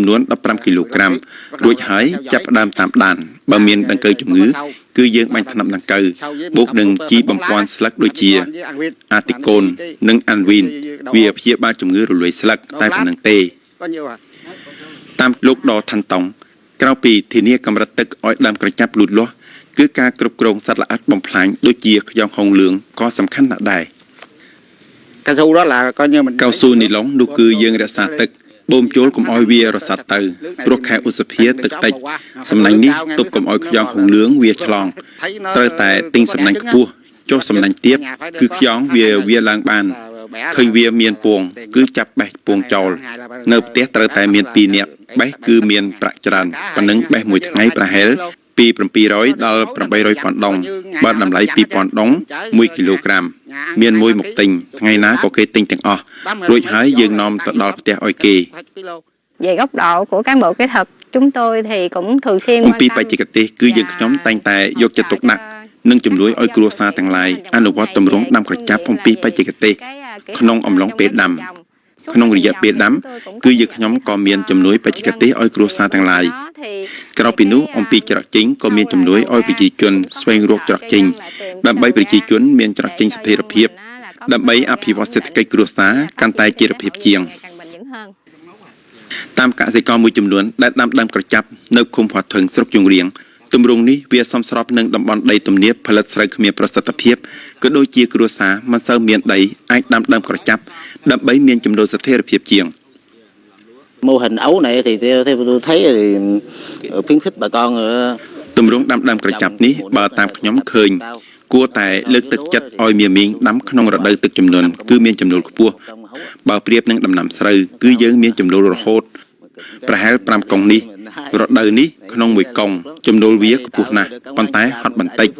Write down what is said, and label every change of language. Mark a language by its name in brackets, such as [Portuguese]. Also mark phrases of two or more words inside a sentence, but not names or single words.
[Khmer] នួន15គីឡូក្រាមរួចហើយចាប់ផ្ដើមតាមដានបើមានដង្កូវជំងឺគឺយើងបាញ់ថ្នាំដង្កូវបូកនឹងជីបំពន់ស្លឹកដូចជាអាទីកូននិងអាន់វីនវាព្យាបាលជំងឺរលួយស្លឹកតែប៉ុណ្្នឹងទេតាមលោកដថាន់តង់ក្រៅពីធានាកម្រិតទឹកឲ្យដើមក្រចាប់លូតលាស់គឺការគ្រប់គ្រងសត្វល្អិតបំផ្លាញដូចជាខ្យងហុងលឿងក៏សំខាន់ណាស់ដែរ [Vietnamese] cao su đó là coi như mình [Khmer] កៅស៊ូនីឡុងនោះគឺយើងរក្សាទឹកបូមចូលកុំឲ្យវារសាត់ទៅព្រោះខែឧសភាទឹកតិចសំណាញ់ នេះទប់កុំឲ្យខ្យងហុងលឿងវាឆ្លងត្រូវតែទិញសំណាញ់ខ្ពស់ចុះសំណាញ់ទាបគឺខ្យងវាឡើងបានឃើញវាមានពងគឺចាប់បេះពងចោលនៅផ្ទះត្រូវតែមាន2នាក់បេះគឺមានប្រាក់ច្រើនប៉ុណ្ណឹងបេះមួយថ្ងៃប្រហែលពី700ដល់800,000 ដុងបើតម្លៃ 2,000 ដុង 1 គីឡូក្រាមមានមួយមកទិញថ្ងៃណាក៏គេទិញទាំងអស់រួចហើយយើងនាំទៅដល់ផ្ទះឲ្យគេ [Vietnamese] Về góc độ của cán bộ kỹ thuật chúng tôi thì cũng thường xuyên [Khmer] អំពីបច្ចេកទេសគឺយើងខ្ញុំតែងតែយកចិត្តទុកដាក់និងជំនួយឲ្យគ្រួសារទាំងឡាយអនុវត្តទម្រង់ដាំក្រចាប់អំពីបច្ចេកទេសក្នុងអំឡុងពេលដាំក្នុងរយៈពេលដាំគឺយើងខ្ញុំក៏មានជំនួយបច្ចេកទេសឲ្យគ្រួសារទាំងឡាយក្រៅពីនោះអំពីច្រកចេញក៏មានជំនួយឲ្យប្រជាជនស្វែងរកច្រកចេញដើម្បីប្រជាជនមានច្រកចេញស្ថិរភាពដើម្បីអភិវឌ្ឍសេដ្ឋកិច្ចគ្រួសារកាន់តែជារបៀបជាង តាមកសិករមួយចំនួនដែលដាំដើមក្រចាប់នៅឃុំផាត់ធឹងស្រុកជង្រៀងទម្រង់នេះវាសមស្របនឹងតំបន់ដីទំនាបផលិតស្រូវគ្មានប្រសិទ្ធភាពក៏ដូចជាគ្រួសារមិនសូវមានដីអាចដាំដើមក្រចាប់ដើម្បីមានចំណូលស្ថិរភាពជាង [Vietnamese] mô hình ấu này thì theo tôi thấy thì khuyến khích bà con [Khmer] ទម្រង់ដាំដើមក្រចាប់នេះបើតាមខ្ញុំឃើញគួរតែលើកទឹកចិត្តឲ្យមានមីងដាំក្នុងរដូវទឹកជំនន់គឺមានចំណូលខ្ពស់បើប្រៀបនឹងដំណាំស្រូវ គឺយើងមានចំណូលរហូតប្រហែល5កុងនេះរដូវនេះក្នុងមួយកុងចំណូលវាខ្ពស់ណាស់ប៉ុន្តែហត់បន្តិច